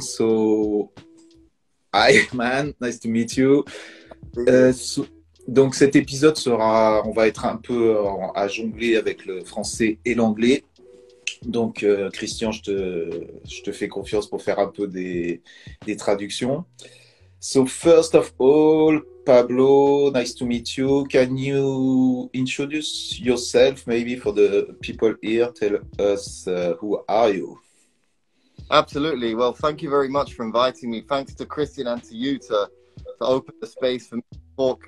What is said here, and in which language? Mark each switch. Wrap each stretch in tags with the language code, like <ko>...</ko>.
<en>So, hi man, nice to meet you.</en> <fr>Donc cet épisode sera, on va être un peu à jongler avec le français et l'anglais. Donc Christian, je te fais confiance pour faire un peu des traductions.</fr> <en>So first of all, Pablo, nice to meet you. Can you introduce yourself maybe for the people here? Tell us who are you? Absolutely. Well, thank you very much for inviting me. Thanks to Christian and to you to open the space for me to talk.</en>